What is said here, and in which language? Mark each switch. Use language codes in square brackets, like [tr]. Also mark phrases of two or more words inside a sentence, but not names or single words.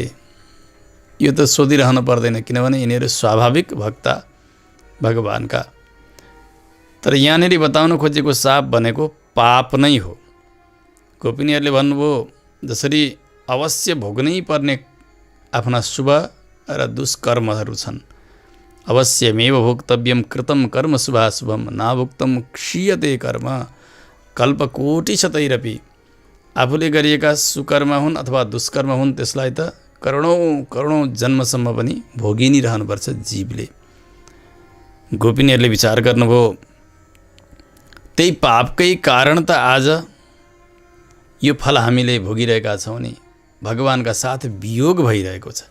[ne] यो त सोधिरहनु पर्दैन, किनभने यिनीहरू स्वाभाविक भक्ता भगवानका। तर यहाँनिर बताउन खोजेको शाप भनेको पाप नै हो। गोपिनीहरूले भन्नुभयो जसरी अवश्य भोग्नै पर्ने आफ्ना शुभ र दुष्कर्महरू छन्, [sa] अवश्यमेव भोक्तव्यम कृतं कर्म शुभाशुभम नाभुक्तं क्षीयते कर्म कल्पकोटिशतैरपि। [ne] आफूले गरिएका सुकर्म हुन् अथवा दुष्कर्म हुन्, त्यसलाई त करोडौँ जन्मसम्म पनि भोगि नै रहनुपर्छ जीवले। गोपिनीहरूले विचार गर्नुभयो त्यही पापकै कारण त आज यो फल हामीले भोगिरहेका छौँ नि, भगवानका साथ वियोग भइरहेको छ।